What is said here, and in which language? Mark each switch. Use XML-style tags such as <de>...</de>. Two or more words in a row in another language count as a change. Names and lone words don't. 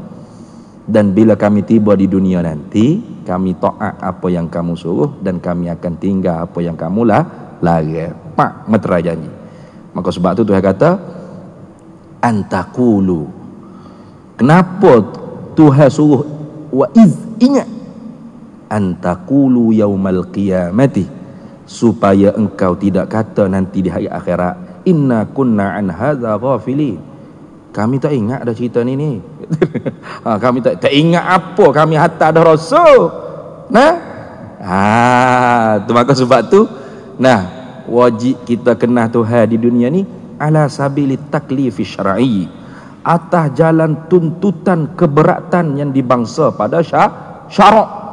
<ms>Dan bila kami tiba di dunia nanti, kami taat apa yang kamu suruh dan kami akan tinggal apa yang kamu larang. Meterai janji. Maka sebab tu Tuhan kata antakulu. Kenapa Tuhan suruh ingat</ms> <ar>أن تقولوا يوم القيامة,</ar> <ms>supaya engkau tidak kata nanti di hari akhirat</ms> <ar>إنا كنا عن هذا غافلين.</ar> <ms>Kami tak ingat dah cerita ni. Kami tak ingat apa kami hantar dah rasul. Tu maka sebab tu wajib kita kenal Tuhan di dunia ni</ms> <ar>على سبيل التكليف الشرعي,</ar> <ms>atas jalan tuntutan keberatan yang dibangsa pada syarak.</ms>